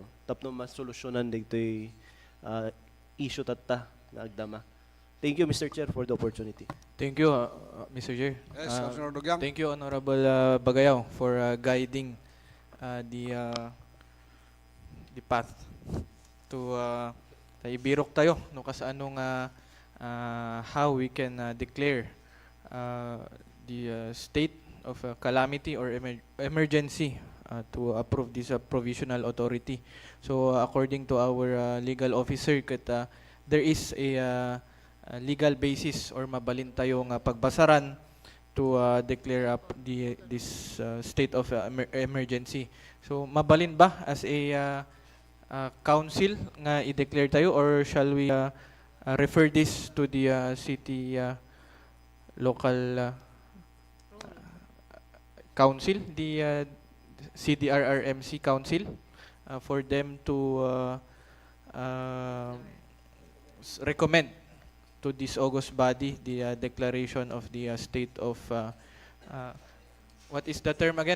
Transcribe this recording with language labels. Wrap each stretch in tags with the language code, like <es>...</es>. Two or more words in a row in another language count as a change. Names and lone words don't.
<ilo>Tapno mas solusyonan dito'y issue tatta na agdama.</ilo> <en>Thank you, Mr. Chair, for the opportunity. Thank you, Mr. Chair. Yes, Councilor Dugyang. Thank you, Honorable Bagayaw, for guiding the path to</en> <ilo>ibirok tayo no kas anong</ilo> <en>how we can declare the state of calamity or emergency to approve this provisional authority. So according to our legal officer, there is a legal basis or</en> <ilo>mabalin tayong pagbasaran</ilo> <en>to declare up this state of emergency. So</en> <ilo>mabalin ba</ilo> <en>as a council</en> <ilo>nga i-declare tayo,</ilo> <en>or shall we refer this to the city local council, the CDRRMC council, for them to recommend to this August body the declaration of the state of what is the term again?</en>